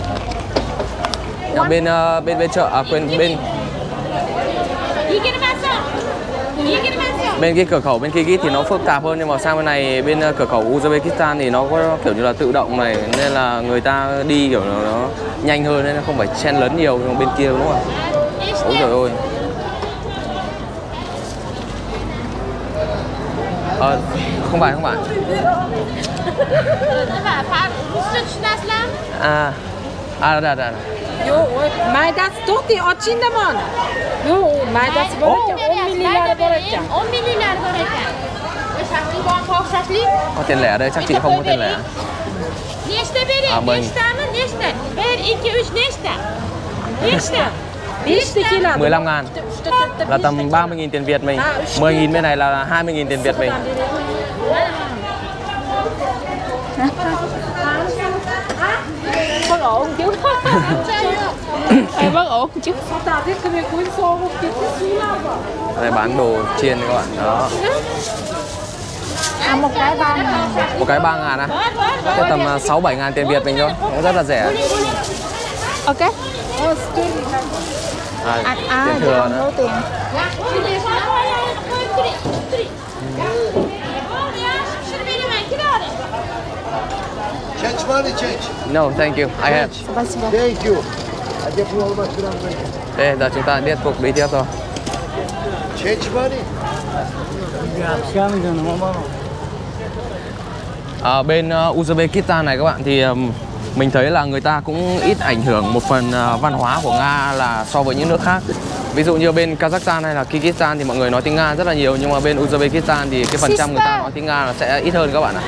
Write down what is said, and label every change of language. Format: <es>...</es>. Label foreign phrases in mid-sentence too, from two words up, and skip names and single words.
<vi>Bên chợ bên cái cửa khẩu bên Kyrgyz thì nó phức tạp hơn, nhưng mà sang bên này bên cửa khẩu Uzbekistan thì nó có kiểu như là tự động này, nên là người ta đi kiểu nó nhanh hơn nên nó không phải chen lấn nhiều như bên kia đúng không ạ? Ôi trời ơi. Không phải. Đây.</vi> <uz>Yo, maydasi to'xtang, ochingdaman. Yo, maydasi bor ekan, 10 millilari bor ekan. 10 millilari bor ekan. O'sha qilgan fohishalik.</uz> <vi>Có tiền lẻ đây, chắc chị không có tiền lẻ.</vi> <uz>Nechta bering? 10.000. Nechta. 1, 2, 3 nechta. Nechta.</uz> <vi>15.000 là tầm 30.000 tiền Việt mình. 10.000 bên này là 20.000 tiền Việt mình. Bất ổn chứ. Bất ổn chứ. Đây bán đồ chiên các bạn. Đó. Một cái 3.000. Một cái 3.000 á. Thế tầm 6-7.000 tiền Việt mình thôi. Cũng rất là rẻ. Ok. Tiền thừa nữa. Tiền.</vi> <en>Change money, change. No, thank you. I have. Thank you.</en> <vi>Đây, giờ chúng ta tiếp tục đi tiếp thôi.</vi> <en>Change money.</en> <vi>Ở bên Uzbekistan này các bạn thì mình thấy là người ta cũng ít ảnh hưởng một phần văn hóa của Nga là so với những nước khác. Ví dụ như bên Kazakhstan hay là Kyrgyzstan thì mọi người nói tiếng Nga rất là nhiều, nhưng mà bên Uzbekistan thì cái phần trăm người ta nói tiếng Nga là sẽ ít hơn các bạn ạ.</vi>